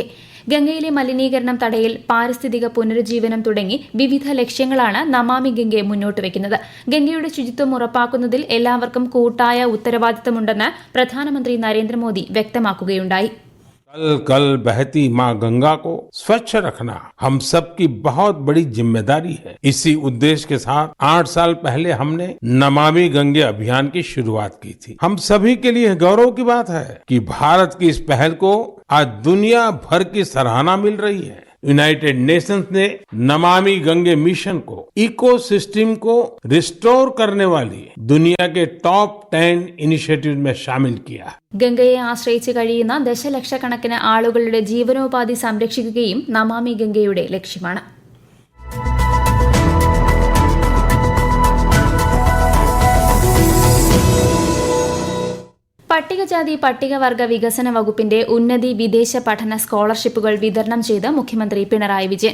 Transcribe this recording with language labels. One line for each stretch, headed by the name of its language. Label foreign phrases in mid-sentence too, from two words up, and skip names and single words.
Malayalam: ഗംഗയിലെ മലിനീകരണം തടയൽ, പാരിസ്ഥിതിക പുനരുജ്ജീവനം തുടങ്ങി വിവിധ ലക്ഷ്യങ്ങളാണ് നമാമി ഗംഗെ മുന്നോട്ട് വയ്ക്കുന്നത്. ഗംഗയുടെ ശുചിത്വം ഉറപ്പാക്കുന്നതിൽ എല്ലാവർക്കും കൂട്ടായ ഉത്തരവാദിത്തമുണ്ടെന്ന് പ്രധാനമന്ത്രി നരേന്ദ്രമോദി വ്യക്തമാക്കുകയുണ്ടായി.
Hindi: कल कल बहती माँ गंगा को स्वच्छ रखना हम सबकी बहुत बड़ी जिम्मेदारी है. इसी उद्देश्य के साथ 8 साल पहले हमने नमामि गंगे अभियान की शुरुआत की थी. हम सभी के लिए गौरव की बात है कि भारत की इस पहल को आज दुनिया भर की सराहना मिल रही है. यूनाइटेड नेशंस ने नमामि गंगे मिशन को इकोसिस्टम को रिस्टोर करने वाली दुनिया के
English: top 10 initiative
Hindi: में शामिल किया.
Malayalam: ഗംഗയെ ആശ്രയിച്ച് കഴിയുന്ന ദശലക്ഷക്കണക്കിന് ആളുകളുടെ ജീവനോപാധി സംരക്ഷിക്കുകയും നമാമി ഗംഗയുടെ ലക്ഷ്യമാണ്. പട്ടികജാതി പട്ടികവർഗ വികസന വകുപ്പിന്റെ ഉന്നതി വിദേശ പഠന സ്കോളർഷിപ്പുകൾ വിതരണം ചെയ്ത് മുഖ്യമന്ത്രി പിണറായി വിജയൻ.